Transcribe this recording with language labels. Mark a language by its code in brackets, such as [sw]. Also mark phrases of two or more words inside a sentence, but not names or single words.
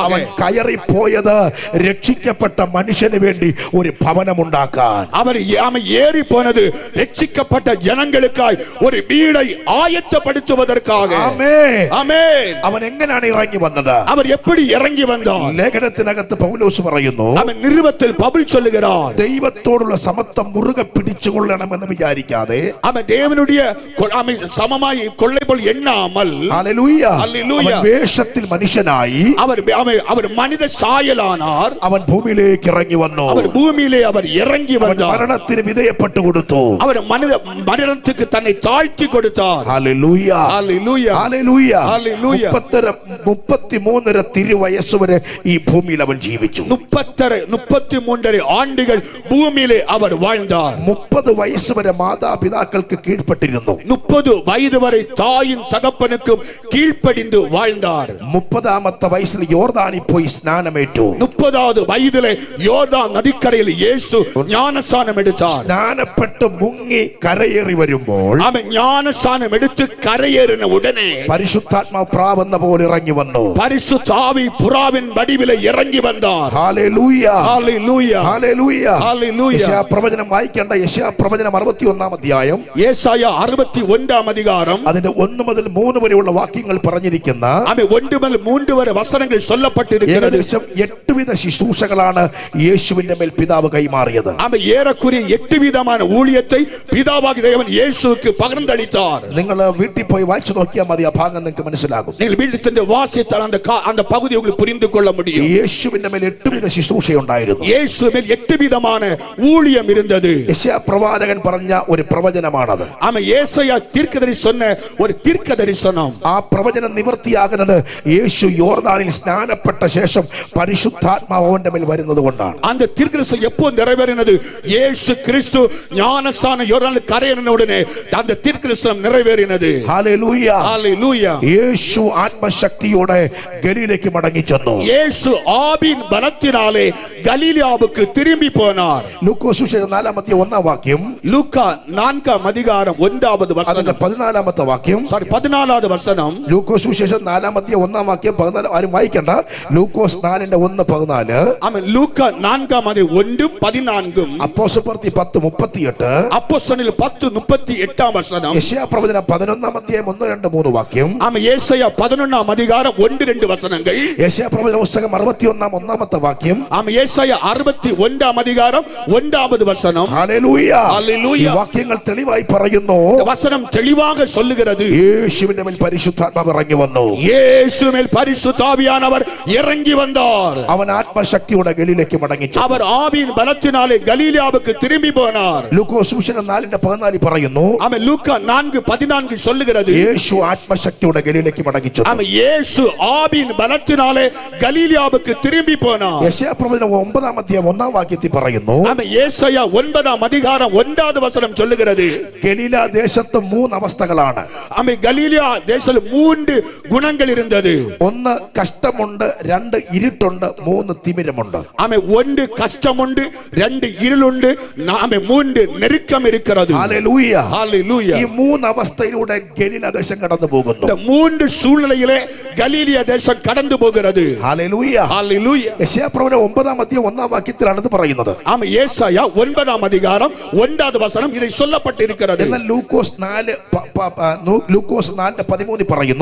[ml] അവൻ കയറിപ്പോയത് രക്ഷിക്കപ്പെട്ട മനുഷ്യന് വേണ്ടി ഒരു ഭവനമുണ്ടാക്കാൻ. [ta] அவர் ஏறி போனது ரட்சிக்கப்பட்ட ஜனங்களுக்காய் ஒரு வீடை ஆயத்தப்படுத்துவதற்காக. [ml] ആമേൻ. [ta] ஆமென். [ml] അവൻ എങ്ങനെയാണ് ഇറങ്ങി വന്നത്? [ta] அவர் எப்படி இறங்கி வந்தார்? [ml] ലേഖനത്തിനകത്ത് പൗലോസ് പറയുന്നു, [ta] அவன் நிருபத்தில் பவுல் சொல்லுகிறார், [ml] ദൈവത്തോടുള്ള സമത്വം മുറുകെ പിടിച്ചുകൊള്ളണമെന്ന് വിചാരിക്കാതെ, [ta] அவன் தேவனுடைய சமமாய் கொள்ளை போல் எண்ணாமல், [ml] ഹല്ലേലൂയ, ഹല്ലേലൂയ, അവൻ വേഷത്തിൽ മനുഷ്യനായി [ta] அவர் மனித சாயலானார். [ml] അവൻ ഭൂമിയിലേക്ക് ഇറങ്ങി വന്നു. [ta] அவர் பூமியிலே அவர் இறங்கி வந்தார். [ml] മരണത്തിന് വിധേയപ്പെട്ടു കൊടുത്തു. [ta] அவர் மரணத்துக்கு தன்னை தாழ்த்தி கொடுத்தார். [ml] ഹല്ലേലൂയ, ഹല്ലേലൂയ, ഹല്ലേലൂയ, ഹല്ലേലൂയ. 33 തിരുവയസ്സ് വരെ ഈ ഭൂമിയിൽ അവൻ ജീവിച്ചു. [ta] 33 ஆண்டுகள் பூமியிலே அவர் வாழ்ந்தார். [ml] 30 വയസ്സ് വരെ മാതാപിതാക്കൾക്ക് കീഴ്പ്പെട്ടിരുന്നു. [ta] 30 வயது வரை தாயின் தகப்பனுக்கும் கீழ்ப்படிந்து வாழ்ந்தார். [ml] 30ാമത്തെ വയസ്സിൽ യോർദാനിൽ പോയി സ്നാനമേറ്റു. [ta] 30வது வயதிலே யோர்தான் நதிக்கரையில் இயேசு ஞானஸ்நானம் எடுத்தார். [ml] സ്നാനപ്പെട്ട് മുങ്ങി കരയേറി വരുമ്പോൾ [ta] அவன் ஞானஸ்நானம் எடுத்து கரையேறின உடனே [ml] പരിശുദ്ധാത്മാവ് പ്രാവെന്ന പോലെ ഇറങ്ങി വന്നു. [ta] பரிசுத்த ஆவி புறாவின் வடிவிலே இறங்கி வந்தார். [ml] ഹല്ലേലൂയ, ഹല്ലേലൂയ, ഹല്ലേലൂയ, ഹല്ലേലൂയ. യെശയ്യാ പ്രവചനം വായിക്കേണ്ട. യെശയ്യാ പ്രവചനം 61-ാം അധ്യായം [ta] ஏசாயா 61-ாம் அதிகாரம் [ml] അതിന്റെ 1 മുതൽ 3 വരെയുള്ള വാക്യങ്ങൾ പറഞ്ഞിരിക്കുന്ന [ta] அவன் 1 முதல் 3 வரை வசனங்கள் சொல்லப்பட்டிருக்கிறது. [ml] ഏകദേശം 8 വിധ ശുശ്രൂഷകളാണ് യേശുവിന്റെ മേൽ പിതാവ് കൈമാറിയത്. [ta] அவன் ஏறக்குறைய 8 விதமான ஊழியத்தை பிதாவாகிய தேவன் இயேசுவுக்கு பகிர்ந்தளித்தார். [ml] നിങ്ങൾ വീട്ടിൽ പോയി വായിച്ചു നോക്കിയാൽ മതി, ആ ഭാഗം നിങ്ങൾക്ക് മനസ്സിലാകും. [ta] நீங்கள் வீட்டில் சென்று வாசித்தால் அந்த பகுதி உங்களுக்கு புரிந்து கொள்ள முடியும். [ml] യേശുവിന്റെ മേൽ 8 വിധ ശുശ്രൂഷയുണ്ടായിരുന്നു. [ta] இயேசு மேல் 8 விதமான ஊழியம் இருந்தது. [ml] യെശയ്യാ പ്രവാചകൻ പറഞ്ഞ ഒരു പ്രവചനമാണത്. [ta] அவன் ஏசாயா தீர்க்கதரிசி சொன்ன ஒரு தீர்க்க தரிசனம். [ml] ആ പ്രവചനം നിവൃത്തിയാകുന്നത് യേശു യോർദാനിൽ സ്നാനപ്പെട്ട ശേഷം പരിശുദ്ധാത്മാവ് അവന്റെ മേൽ വരുന്നത് കൊണ്ടാണ്. [ta] அந்த தீர்க்கதரிசனம் எப்போ நிறைவேறினது? இயேசு கிறிஸ்து ஞானஸ்நானம் யோர்தானில் கரையேறின உடனே அந்த தீர்க்கதரிசனம் நிறைவேறினது. [ml] ഹല്ലേലൂയ, [ta] ஹல்லேலூய. [ml] യേശു ആത്മശക്തിയോടെ ഗലീലയ്ക്ക് മടങ്ങി ചെന്നു. [ta] இயேசு ஆவியின் பலத்தினாலே கலீலியாவுக்கு திரும்பி போனார். [ml] ലൂക്കോസ് സുവിശേഷം 4-ാം വാക്യം, [ta] லூக்கா 4-ாம் அதிகாரம் 1வது [ml] അതിന്റെ [ta] வசனம், [ml] 14-ാമത്തെ വാക്യം, [ta] 14வது வசனம். [ml] ലൂക്കോസ് സുവിശേഷം 4-ാം വാക്യം 14. ആരും വായിക്കണ്ട. ലൂക്കോസ് 4:1-14. [ta] ஆமென். லூக்கா 4-ாம் அதிகாரம் 1-14. [ml] അപ്പോസ്തലപ്രവൃത്തി 10:38. [ta] அப்போஸ்தலர் 10:38 வசனம். [ml] യെശയ്യാ പ്രവചനം 11-ാം അധ്യായം 1-2-3 വാക്യം. [ta] ஆமென். ஏசாயா 11-ாம் அதிகாரம் 1-2 வசனங்கள். [ml] യെശയ്യാ പ്രവചന പുസ്തകം 61-1-ാമത്തെ വാക്യം. [ta] ஆமென். ஏசாயா 61-ாம் அதிகாரம் 1வது வசனம். [ml] ഹല്ലേലൂയ, ഹല്ലേലൂയ. ഈ വാക്യങ്ങൾ തെളിവായി പറയുന്നു. [ta] இந்த வசனம் தெளிவாக சொல்லுகிறது, [ml] യേശുവിന്റെ മേൽ പരിശുദ്ധാത്മാവ് ഇറങ്ങി വന്നു. [ta] இயேசு மேல் பரிசுத்த ஆவியானவர் இறங்கி வந்தார். [ml] അവൻ ആത്മശക്തിയോടെ ഗലീലയ്ക്ക് മടങ്ങി ചെന്നു. [ta] அவர் ஆவியின் பலத்தினாலே கலீலியாவுக்கு திரும்பி போனார். [ml] ലൂക്കോസ് സുവിശേഷം 4:14 പറയുന്നു, [ta] ஆமென். லூக்கா 4:14 சொல்லுகிறது, [ml] യേശു ആത്മശക്തിയോടെ ഗലീലയ്ക്ക് മടങ്ങി ചെന്നു. [ta] ஆமென். இயேசு ஆவியின் பலத்தினாலே கலீலியாவுக்கு திரும்பி போனார். [ml] യെശയ്യാ പ്രവചനം 9-ാം അധ്യായം 1-ാം വാക്യത്തിൽ പറയുന്നു, [ta] ஆமென். ஏசாயா 9-ாம் அதிகாரம் 1வது வசனம் சொல்லுகிறது, [ml] ഗലീല ദേശത്ത് 3 അവസ്ഥകളാണ്. [ta] ஆமென். கலீலியா தேசத்தில் 3 குணங்கள் இருந்தது. [ml] 1 കഷ്ടമുണ്ട്, 2 ഇരുട്ടുണ്ട്, 3 തിമിരമുണ്ട്. [ta] ஆமென். 1 கஷ்டம் உண்டு, 2 இருள் உண்டு, ஆமென். 3 நெருக்கம் இருக்கிறது. [ml] ഹല്ലേലൂയ, [ta] ஹல்லேலூயா. [ml] ഈ 3 അവസ്ഥയിലൂടെ ഗലീല ദേശം കടന്നു പോകുന്നു. [ta] இந்த 3 சூழ்நிலையிலே கலீலியா தேசம் கடந்து போகிறது. [ml] ഹല്ലേലൂയ. [ta] ஹல்லேலூயா. [ml] യെശയ്യാ പ്രവചനം 9-ാം അധ്യായം 1-ാം വാക്യത്തിലാണ് ഇത് പറയുന്നത്. [ta] ஆமென். ஏசாயா 9-ாம் அதிகாரம் 1வது வசனம் இதை சொல்லப்பட்டிருக்கிறது. [ml] എന്നാൽ ലൂക്കോസ് 4:13 പറയുന്നു.